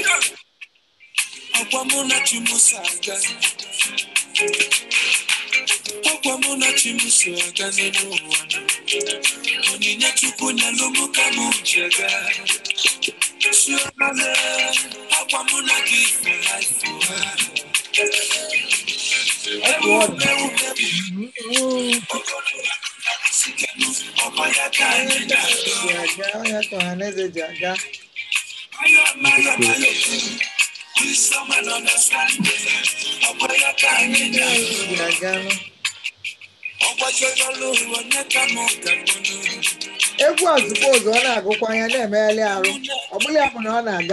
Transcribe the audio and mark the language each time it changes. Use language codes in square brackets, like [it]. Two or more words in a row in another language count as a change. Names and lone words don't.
[ig] onyinye Chukwu nyelu mụ ka mụ ji aga akwa mụ na gị [en] for life [ig] Ohaneze ji aga egwu ozugbo oge ọ na-agụkwa anya na-emegharị arụ ọ bụla ya bụ na ọ na-aga